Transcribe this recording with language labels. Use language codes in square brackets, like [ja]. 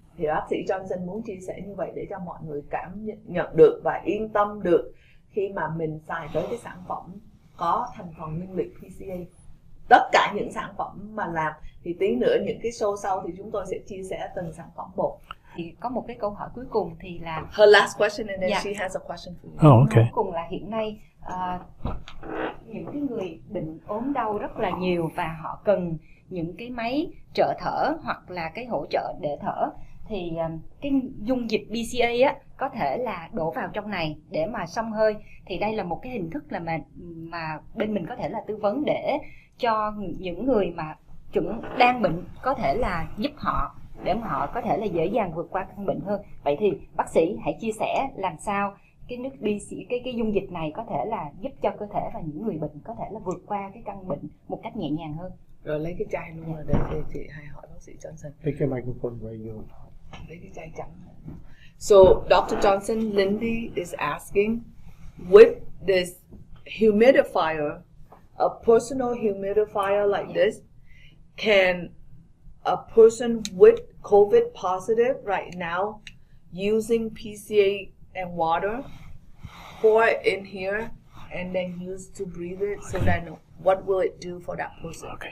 [vi] Thì bác sĩ Johnson muốn chia sẻ như vậy để cho mọi người cảm nhận được và yên tâm được khi mà mình xài tới cái sản phẩm có thành phần nguyên liệu PCA. Tất cả những sản phẩm mà làm thì tí nữa những cái show sau thì chúng tôi sẽ chia sẻ từng sản phẩm một. Thì có một cái câu hỏi cuối cùng thì là [en] her last question and then she has a question for you. Oh, okay. [vi] Cuối cùng là hiện nay những cái người bệnh ốm đau rất là nhiều và họ cần những cái máy trợ thở hoặc là cái hỗ trợ để thở, thì cái dung dịch PCA á có thể là đổ vào trong này để mà xông hơi, thì đây là một cái hình thức là mà bên mình có thể là tư vấn để cho những người mà đang bệnh có thể là giúp họ để mà họ có thể là dễ dàng vượt qua căn bệnh hơn. Vậy thì bác sĩ hãy chia sẻ làm sao cái nước cái dung dịch này có thể là giúp cho cơ thể và những người bệnh có thể là vượt qua cái căn bệnh một cách nhẹ nhàng hơn. Rồi lấy cái chai luôn rồi để chị hay hỏi bác sĩ Johnson. [en] Take your microphone where you. [vi] Lấy cái chai trắng. [en] So Dr. Johnson, Lindy is asking, with this humidifier, a personal humidifier like this, can a person with COVID positive right now using PCA and water pour it in here and then use to breathe it, so that what will it do for that person?